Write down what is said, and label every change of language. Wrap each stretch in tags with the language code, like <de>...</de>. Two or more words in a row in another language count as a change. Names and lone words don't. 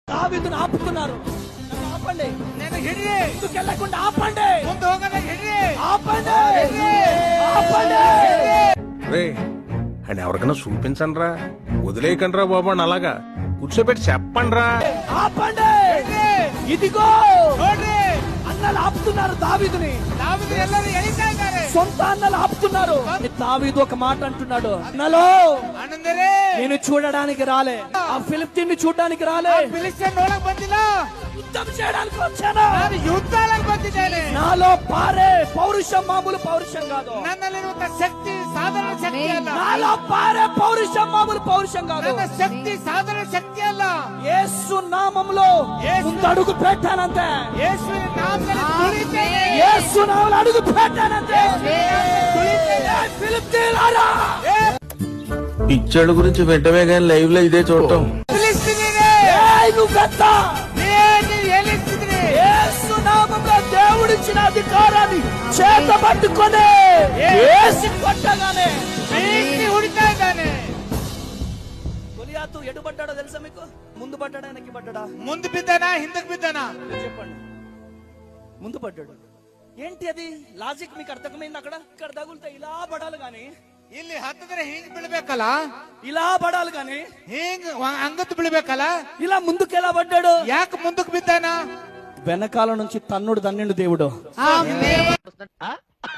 <te>దావీదును ఆపుతున్నారు. నన్ను ఆపండి,</te> <kn>నేను ಹಿಡಿರಿ,</kn> <te>ముందుకెళ్ళకుండా ఆపండి,</te> <kn>ಮುಂದೆ ಹೋಗಲ್ಲ ಹಿಡಿರಿ,</kn> <te>ఆపండి, ఆపండి. రే అని ఎవరికైనా చూపించండి రా, వదిలేయకండి రా బాబు అని అలాగా కూర్చోబెట్టి చెప్పండి రా. ఆపండి, ఇదిగో</te> <kn>ನೋಡ್ರಿ</kn> <te>అన్నలు ఆపుతున్నారు దావీదుని.</te> <kn>దావీదు ಎಲ್ಲರೂ ಎಳಿತಾ ಇದ್ದಾರೆ.</kn> <te>సొంత అన్నలు ఆపుతున్నారు. దావీదు ఒక మాట అంటున్నాడు, అన్నలో</te> <kn>ಅಣ್ಣಂದಿರೇ,</kn> <te>నేను చూడడానికి రాలే, ఆ ఫిలిప్తీన్ని చూడడానికి రాలే,</te> <kn>ಫಿಲಿಸ್ತೀನ್ ನೋಡಕ್ ಬಂದಿಲ್ಲ,</kn> <te>యుద్ధం చేయడానికి వచ్చాను.</te> <kn>ನಾನು ಯುದ್ಧಾలకు ಬಂದಿದ್ದೇನೆ.</kn> <te>నాలో పారే పౌరుషం మామూలు పౌరుషం కాదు.</te> <kn>ನನ್ನಲ್ಲಿರುವಂತ ಶಕ್ತಿ ಸಾಧಾರಣ ಶಕ್ತಿ ಅಲ್ಲ.</kn> <te>నాలో పారే పౌరుషం మామూలు పౌరుషం కాదు.</te> <kn>ನನ್ನ ಶಕ್ತಿ ಸಾಧಾರಣ ಶಕ್ತಿ ಅಲ್ಲ.</kn> <te>యేసు నామములో ముందడుగు పెట్టానంతే.</te> <kn>ಯೇಸುವಿನ ನಾಮದಲ್ಲಿ ತುಳಿತೇನೆ.</kn> <te>యేసు నామములో అడుగు పెట్టానంతే. ఫిలిప్తీయులారా, పిచ్చోళ్ళ గురించి వెంటనే కానీ లైవ్ లో ఇదే చూడటం.</te> <kn>ಫಿಲಿಸ್ತೀನಿಯರೇ,</kn> <te>ఏయ్ నువ్వెంత?</te> <kn>ನೀವು ಎಲ್ಲಿದ್ದೀರಿ?</kn> <te>యేసు నామములో దేవుడిచ్చిన అధికారాన్ని చేత పట్టుకొని యేసు కొట్టగానే</te> <kn>ಫಿಲಿಸ್ತೀನ್ ಹುಡುಕ್ತಾ ಇದ್ದಾನೆ.</kn> <te>గొలియాతు ఎటు పడ్డాడో తెలుసా మీకు? ముందు పడ్డాడా వెనక్కి పడ్డాడా?</te> <kn>ಮುಂದೆ ಬಿದ್ದಾನ, ಹಿಂದಕ್ಕೆ ಬಿದ್ದಾನ?</kn> <te>చెప్పండి. ముందు పడ్డాడు. ఏంటి అది లాజిక్ మీకు అర్థమైంది? అక్కడ ఇక్కడ తగులుతా ఇలా పడాలి గాని,</te> <kn>ಇಲ್ಲಿ ಹತ್ತಿದ್ರೆ ಹಿಂಗ್ ಬೀಳ್ಬೇಕಲ್ಲ,</kn> <te>ఇలా పడాలి గాని,</te> <kn>ಹಿಂಗ್ ಅಂಗತ್ ಬೀಳ್ಬೇಕಲ್ಲ,</kn> <te>ఇలా ముందుకు ఎలా పడ్డాడు?</te> <kn>ಯಾಕೆ ಮುಂದಕ್ಕೆ ಬಿದ್ದಾನ?</kn> <te>వెనకాల నుంచి తన్నుడు తన్నిండు దేవుడు.</te>